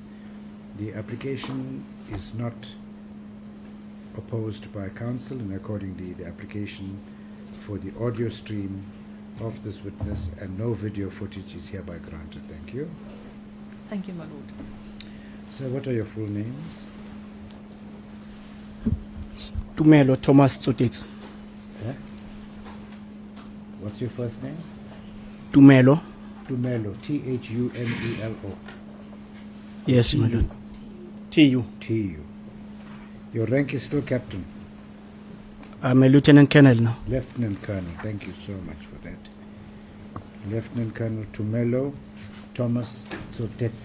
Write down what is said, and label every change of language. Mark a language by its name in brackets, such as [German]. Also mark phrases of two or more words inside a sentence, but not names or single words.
[English] The application is not opposed by counsel, and accordingly the application for the audio stream of this witness and no video footage is hereby granted. Thank you. Thank you, my lord. Sir, what are your full names? Tumelo Thomas Sotetsi. Eh? What's your first name? Tumelo. Tumelo, T-H-U-M-E-L-O. Yes, my lord. TU. T-U. Your rank is still captain. I'm a lieutenant colonel now. Lieutenant Colonel, thank you so much for that. Lieutenant Colonel Tumelo Thomas Sotetsi.